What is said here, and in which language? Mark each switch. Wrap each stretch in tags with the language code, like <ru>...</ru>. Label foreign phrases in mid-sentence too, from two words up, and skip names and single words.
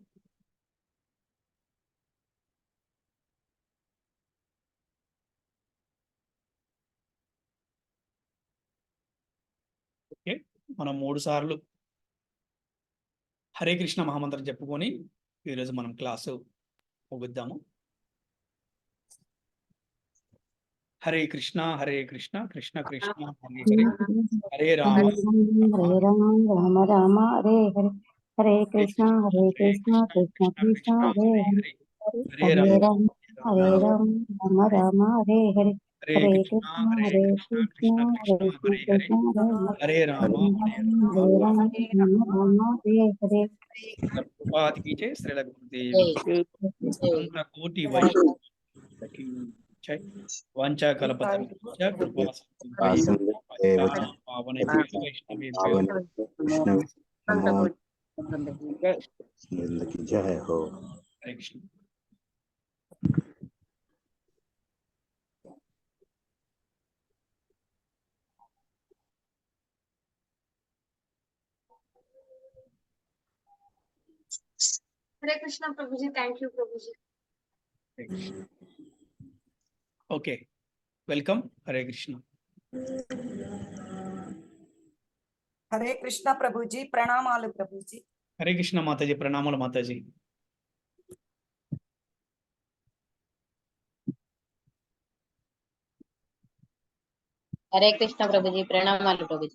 <te>ఓకే, మనం 3 సార్లు హరే కృష్ణ మహామంత్రం చెప్పుకొని ఈరోజు మనం క్లాసు ముగిద్దాము.</te> <sa>హరే కృష్ణ కృష్ణ కృష్ణ హరే హరే, హరే రామ హరే రామ రామ హరే హరే, హరే కృష్ణ కృష్ణ కృష్ణ హరే హరే, హరే రామ రామ రామ హరే హరే, హరే కృష్ణ కృష్ణ కృష్ణ హరే రామ హరే హరే. శ్రీల గురుదేవ్ కోటి వైష్ణవ వాంఛా కల్పతరుభ్యశ్చ కృపా</sa> <hi>जय हो. हरे कृष्ण. हरे कृष्ण प्रभु जी.</hi> <en>thank you</en> <hi>प्रभु जी.</hi> <en>OK, welcome.</en> <hi>हरे कृष्ण.</hi> <te>హరే కృష్ణ ప్రభుజీ. ప్రణామాలు ప్రభుజీ. హరే కృష్ణ మాతాజీ. ప్రణామాలు మాతాజీ. హరే కృష్ణ ప్రభుజీ. ప్రణామాలు ప్రభుజీ.</te>